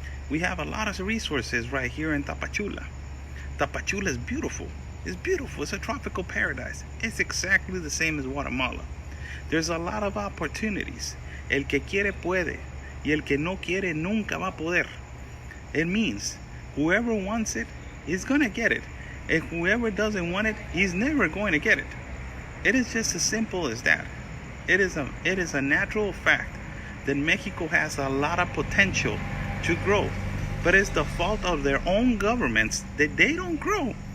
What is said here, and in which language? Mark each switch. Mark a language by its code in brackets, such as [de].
[en] We have a lot of resources right here in Tapachula. Tapachula is beautiful. It's beautiful. It's a tropical paradise. It's exactly the same as Guatemala. There's a lot of opportunities. [es] El que quiere puede, y el que no quiere nunca va a poder. [en] It means whoever wants it is gonna get it. And whoever doesn't want it, he's never going to get it. It is just as simple as that. It is a natural fact that Mexico has a lot of potential to grow, but it's the fault of their own governments that they don't grow.